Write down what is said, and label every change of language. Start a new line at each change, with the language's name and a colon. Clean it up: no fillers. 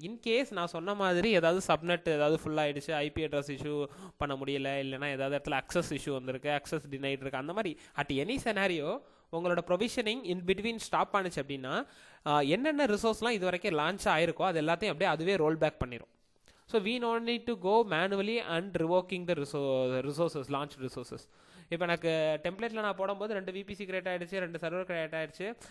Tamil: In case நான் சொன்ன மாதிரி ஏதாவது சப்நெட் ஏதாவது ஃபுல்லாகிடுச்சு, IP அட்ரஸ் இஷ்யூ பண்ண முடியல, இல்லைனா ஏதாவது இடத்துல அக்சஸ் இஷ்யூ வந்திருக்கு, அக்சஸ் டினைட் இருக்குது, அந்த மாதிரி அட் எனி செனாரியோ உங்களோட ப்ரொவிஷனிங் இன் பிட்வீன் ஸ்டாப் ஆனிச்சு அப்படின்னா என்னென்ன ரிசோர்ஸ்லாம் இது வரைக்கும் லான்ச் ஆயிருக்கோ அது எல்லாத்தையும் அப்படியே அதுவே ரோல் பேக் பண்ணிடும்.
English: So we no need to go manually and revoking the resources launched resources.
Tamil: இப்போ எனக்கு டெம்ப்ளேட்டில் நான் போடும்போது 2 VPC கிரியேட் ஆகிடுச்சு, 2 சர்வர் கிரியேட் ஆகிடுச்சு.